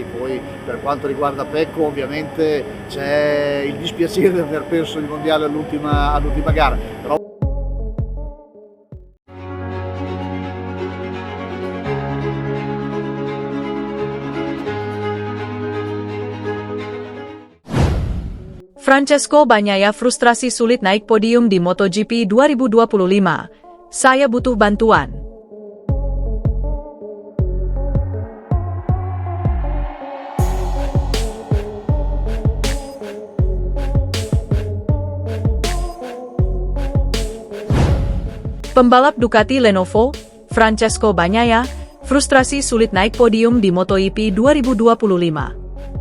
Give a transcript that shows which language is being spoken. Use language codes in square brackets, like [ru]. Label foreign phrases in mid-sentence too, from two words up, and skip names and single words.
[it] Poi per quanto riguarda Pecco ovviamente c'è il dispiacere di aver perso il mondiale all'ultima gara, però [id] Francesco Bagnaia frustrasi sulit naik podium di MotoGP 2025. Saya butuh bantuan. Pembalap Ducati Lenovo, Francesco Bagnaia, frustrasi sulit naik podium di MotoGP 2025.